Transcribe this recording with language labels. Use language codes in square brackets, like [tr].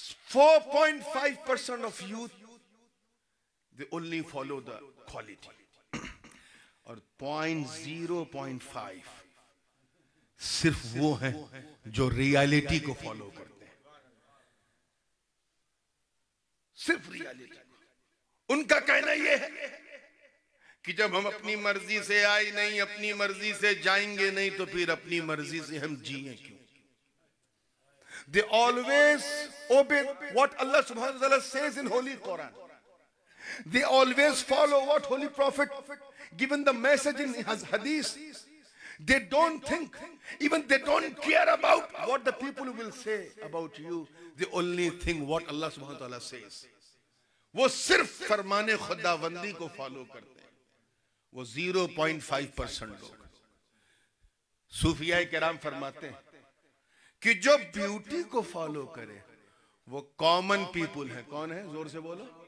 [en] 4.5% of youth they only follow the quality, [hi] और 0.5 सिर्फ वो हैं जो रियलिटी को फॉलो करते हैं, सिर्फ रियलिटी। उनका कहना यह है कि जब हम अपनी मर्जी से आए नहीं, अपनी मर्जी से जाएंगे नहीं, तो फिर अपनी मर्जी से हम जिए क्यों? [en] They always obey what Allah subhanahu wa ta'ala says in Holy Quran. They always follow what Holy Prophet given the message in his hadith. They don't think, even they don't care about what the people will say about you. They only think what Allah subhanahu wa ta'ala says. [hi] वो सिर्फ फरमाने खुदावंदी को follow करते हैं, वो 0.5% लोग। सूफिया किराम फरमाते हैं कि जो ब्यूटी को फॉलो करे वो कॉमन पीपुल है। कौन है? जोर से बोलो।